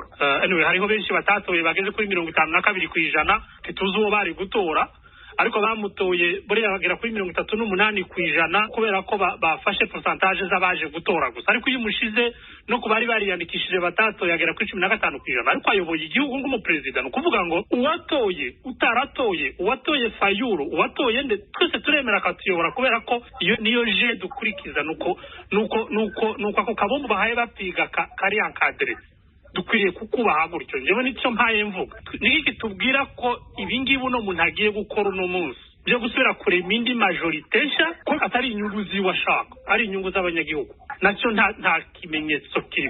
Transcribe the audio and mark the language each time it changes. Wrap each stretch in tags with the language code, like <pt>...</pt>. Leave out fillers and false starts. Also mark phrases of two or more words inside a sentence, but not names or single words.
<rw>Anyway hariho benshi batatoye bageze kuri 52% tituzi uwo bari gutora, ariko bamutoye buriya bagera kuri 38% kubera ko bafashe pourcentage z'abaje gutora gusa. Ariko iyo mushize no kubari bariyandikishije batatoye agera kuri 15%, ariko ayoboye igihugu nk'umupresident. Nukuvuga ngo uwatoye utaratoye, uwatoye Fayulu uwatoye nde twese turemera katuyobora, kubera ko iyo niyo je dukurikiza nuko ako kabombo bahaye bapiga kari encadré dukwiriye kukubaha gutyo. Njyewe nicyo mpaye mvuga niki tubwira ko ibingibi uno muntu agiye gukora uno munsi byo gusubira kurema indi majorité nshya ko atari inyungu ziwashaka ari inyungu z'abanyagihugu, nacyo nta kimenyetso kirimo.</rw>